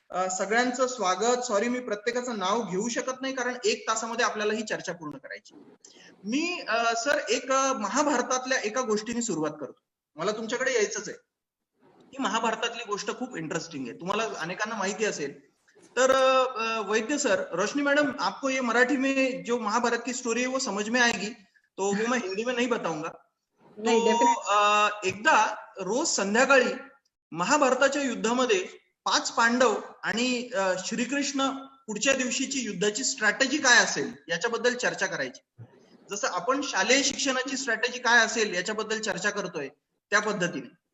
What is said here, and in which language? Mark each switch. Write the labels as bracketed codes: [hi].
[mr] सगळ्यांचं स्वागत. सॉरी, मी प्रत्येकाचं नाव घेऊ शकत नाही कारण 1 तासामध्ये आपल्याला ही चर्चा पूर्ण करायची. मी सर एक महाभारतातल्या एका गोष्टीने सुरुवात करतो. मला तुमच्याकडे यायचंच आहे. ही महाभारतातली गोष्ट खूप इंटरेस्टिंग है, तुम्हाला अनेकांना माहिती असेल. [hi] तर वैद्य सर, रोशनी मैडम, आपको ये मराठी में जो महाभारत की स्टोरी है वो समझ में आएगी, तो वो मैं हिंदी में नहीं बताऊंगा. [mr] तो एकदा रोज संध्याकाळी महाभारताच्या युद्धामध्ये 5 पांडव आणि श्रीकृष्ण पुढच्या दिवशीची युद्धाची स्ट्रॅटेजी काय असेल याच्याबद्दल चर्चा करायची. जसं आपण शालेय शिक्षणाची स्ट्रॅटेजी काय असेल याच्याबद्दल चर्चा करतोय त्या पद्धतीने.